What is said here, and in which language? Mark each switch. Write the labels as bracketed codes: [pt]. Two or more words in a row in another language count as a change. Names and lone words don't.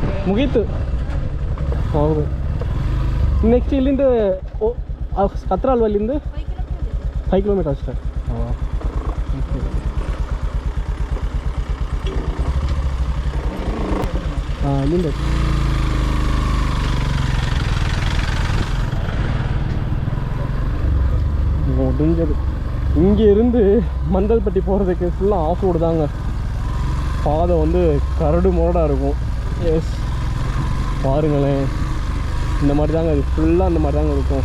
[kn] ಮುಗೀತು. ಹೌದು. ನೆಕ್ಸ್ಟ್ ಇಲ್ಲಿಂದ ಹತ್ರ ಅಲ್ವಾ ಇಲ್ಲಿಂದ? 5 ಕಿಲೋಮೀಟರ್ ಅಷ್ಟೇ. ಹಾಂ, ಇಲ್ಲಿಂದ முடிஞ்சது. [ta] இங்கே இருந்து மந்தல்பட்டி போகிறதுக்கு ஃபுல்லாக [en] off road [ta] தாங்க. பாதை வந்து கரடு முரடாக இருக்கும். எஸ், பாருங்களேன், இந்த மாதிரி தாங்க அது ஃபுல்லாக அந்த மாதிரி தாங்க இருக்கும்.